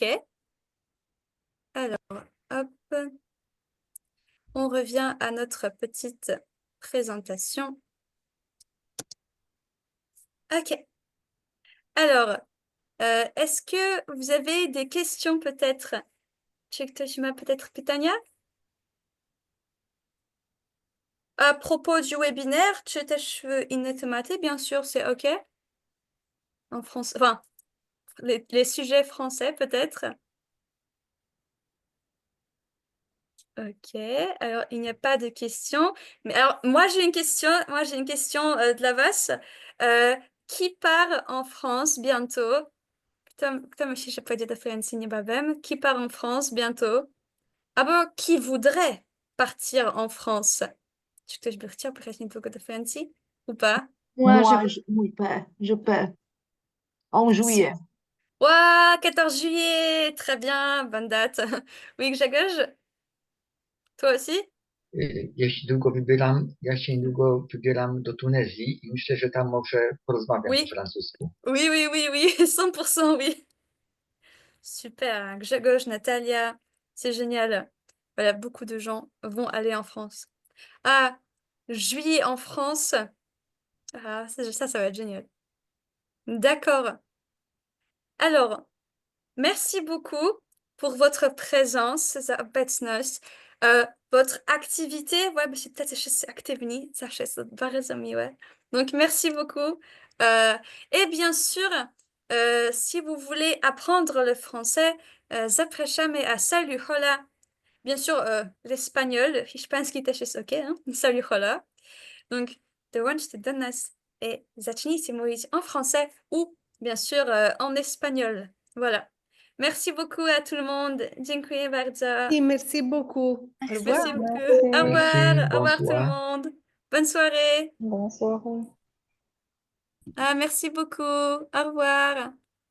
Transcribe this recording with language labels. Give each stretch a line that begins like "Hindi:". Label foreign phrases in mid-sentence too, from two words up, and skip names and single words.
French: Alors, hop, on revient à notre petite présentation. OK. Alors, est-ce que vous avez des questions peut-être?
Polish: Czy ktoś ma peut-être pytania?
French: À propos du webinaire,
Polish: czy też inne tematy?
French: Bien sûr, c'est OK. En français, enfin, les sujets français peut-être. Ok, alors il n'y a pas de questions. Mais alors, moi j'ai une question, de la VOS. Qui part en France bientôt?
Polish: Kto myśli, że pojedzie do Francji niebawem?
French: Qui part en France bientôt? Albo qui voudrait partir en France?
Polish: Czy ktoś by chciał pojechać niedługo do Francji?
French: Ou pas? Oui, je peux. En juillet. Ouah, 14 juillet! Très bien, bonne date. Oui, Grzegorz? Toi aussi?
Polish: Ja się niedługo wybieram do Tunezji i myślę, że tam może porozmawiam
French: Oui.
Polish: po francusku.
French: Oui, oui, oui, oui, 100% oui. Super, Grzegorz, Natalia, c'est génial. Voilà, beaucoup de gens vont aller en France. Ah, juillet en France. Ah, ça va être génial. D'accord. Alors, merci beaucoup pour votre présence,
Polish: za obecność.
French: Votre activité, ouais,
Polish: się tacy wszyscy aktywni, zawsze jest to bardzo miłe.
French: Donc, merci beaucoup. Et bien sûr, si vous voulez apprendre le français, zapraszamy à Salut Hola. Bien sûr, l'espagnol,
Polish: hiszpański też jest ok, hein? Salut Hola.
French: Donc,
Polish: dołączcie do nas
French: et
Polish: zacznijcie mówić
French: en français ou, bien sûr, en espagnol. Voilà. Merci beaucoup à tout le monde.
Polish: Dziękuję bardzo.
French: Et merci beaucoup. Au revoir. Merci beaucoup. Merci. Au revoir. Merci, Au revoir tout le bonsoir. monde. Bonne soirée. Bonne soirée. Ah, merci beaucoup. Au revoir.